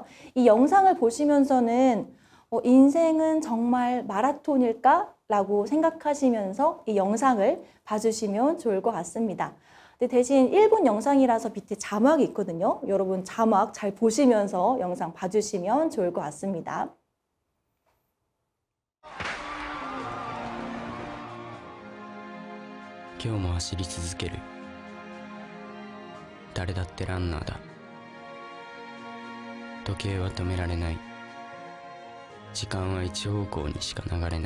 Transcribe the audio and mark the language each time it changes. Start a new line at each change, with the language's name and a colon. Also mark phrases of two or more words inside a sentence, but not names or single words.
Korean: 이 영상을 보시면서는 인생은 정말 마라톤일까? 라고 생각하시면서 이 영상을 봐주시면 좋을 것 같습니다. 근데 대신 1분 영상이라서 밑에 자막이 있거든요. 여러분 자막 잘 보시면서 영상 봐주시면 좋을 것 같습니다.
Japanese: 今日も走り続ける。誰だってランナーだ。時計は止められない。時間は一方向にしか流れない。